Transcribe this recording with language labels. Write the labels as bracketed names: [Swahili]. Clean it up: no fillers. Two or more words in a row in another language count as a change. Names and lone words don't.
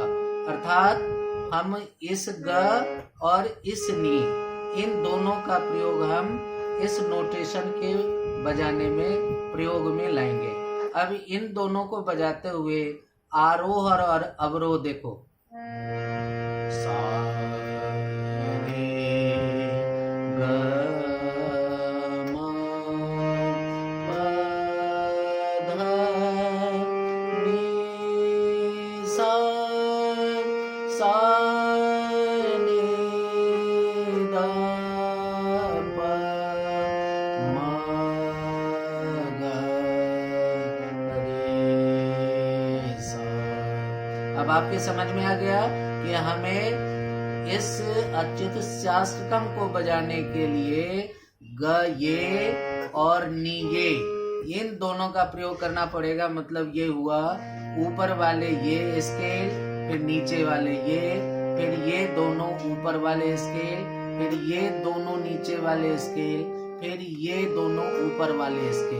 [Hindi] अर्थात हम इस ग और इस नी इन दोनों का प्रयोग हम इस नोटेशन के बजाने में प्रयोग में लाएंगे। अब इन दोनों को बजाते हुए आरोह और अवरोह देखो। सा रे ग म प ध नी सा नी द प म ग रे सा। अब आपके समझ में आ गया कि हमें इस अच्युत शास्त्रकम को बजाने के लिए ग ये और नी ये इन दोनों का प्रयोग करना पड़ेगा। मतलब ये हुआ ऊपर वाले ये स्केल, फिर नीचे वाले ये, फिर ये दोनों ऊपर वाले स्केल, फिर ये दोनों नीचे वाले स्केल, फिर ये दोनों ऊपर वाले स्केल।